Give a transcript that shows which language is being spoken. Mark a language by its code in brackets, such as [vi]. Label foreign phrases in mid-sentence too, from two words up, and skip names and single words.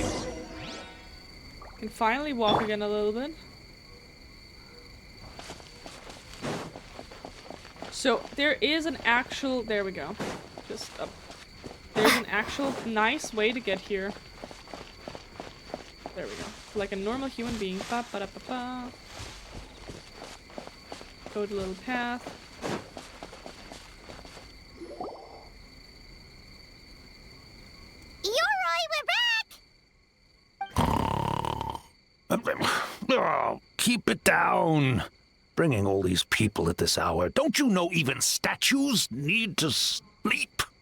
[en] Can finally walk again a little bit. So, there is an actual... There we go. Just up. There's an actual nice way to get here. There we go. Like a normal human being. Ba -ba -da -ba -ba. Go the little path. Ioroi, we're back! Oh, keep it down. Bringing all these people at this hour. Don't you know even statues need to sleep?